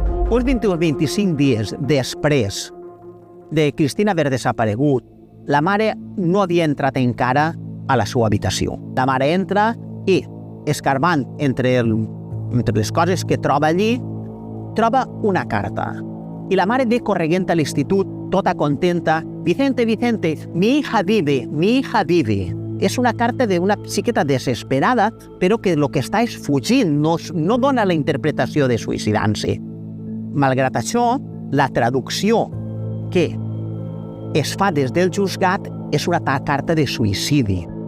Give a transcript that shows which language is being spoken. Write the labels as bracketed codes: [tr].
[ca] Uns 20 o 25 dies després de Cristina haver desaparegut, la mare no havia entrat encara a la seva habitació. La mare entra i, escarbant entre les coses que troba allí, troba una carta. I la mare ve corrent a l'institut, tota contenta. [es] Vicente, Vicente, mi hija vive, mi hija vive. [ca] És una carta d'una xiqueta desesperada, però que el que està és fugint, no dona la interpretació de suïcidant-se. Malgrat això, la traducció que es fa des del juzgat és una carta de suïcidi.